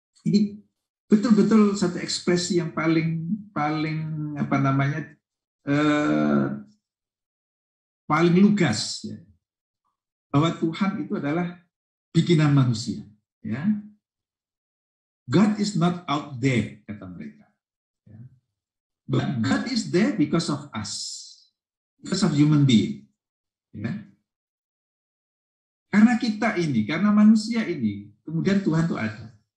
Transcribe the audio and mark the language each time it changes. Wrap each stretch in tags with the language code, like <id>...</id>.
<id>Ini betul-betul satu ekspresi yang paling apa namanya paling lugas ya, bahwa Tuhan itu adalah bikinan manusia ya.</id> <en>God is not out there</en> <id>kata mereka ya.</id> <en>But God is there because of us, because of human being ya.</en> <id>Karena kita ini, karena manusia ini kemudian Tuhan itu ada.</id>